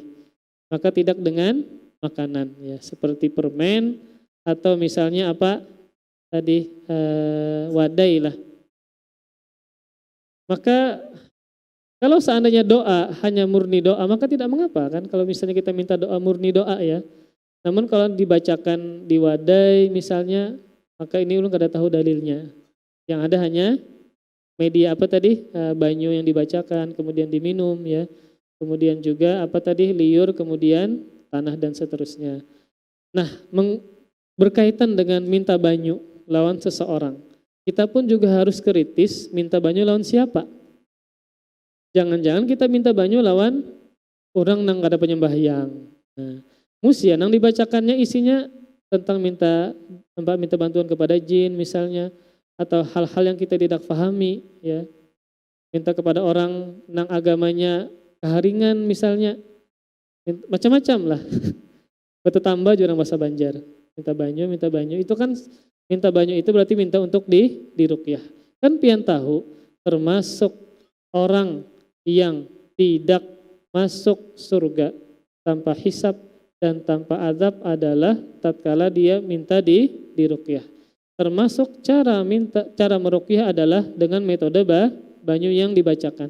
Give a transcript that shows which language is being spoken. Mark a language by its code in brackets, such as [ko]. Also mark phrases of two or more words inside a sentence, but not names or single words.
[id] Maka tidak dengan makanan ya, seperti permen atau misalnya wadai lah. Maka kalau seandainya doa hanya murni doa maka tidak mengapa kan, kalau misalnya kita minta doa murni doa ya. Namun kalau dibacakan di wadai misalnya, maka ini [bjn] ulun kada tahu [id] dalilnya. Yang ada hanya media banyu yang dibacakan kemudian diminum ya. Kemudian juga liur kemudian tanah dan seterusnya. Nah, berkaitan dengan [bjn] minta banyu lawan seseorang. [id] Kita pun juga harus kritis [bjn] minta banyu lawan siapa. [id] Jangan-jangan kita [bjn] minta banyu lawan orang nang kada penyembahyang. [id] Nah, musia nang dibacakannya isinya tentang minta bantuan kepada jin misalnya, atau hal-hal yang kita tidak pahami ya. Minta kepada [bjn] orang nang agamanya keharingan [id] misalnya. Macam-macam lah. Betul tambah jurang bahasa Banjar. Minta banyu itu kan minta banyu itu berarti minta untuk diruqyah. Kan pian tahu termasuk orang yang tidak masuk surga tanpa hisab dan tanpa azab adalah tatkala dia minta diruqyah. Termasuk cara meruqyah adalah dengan metode banyu yang dibacakan.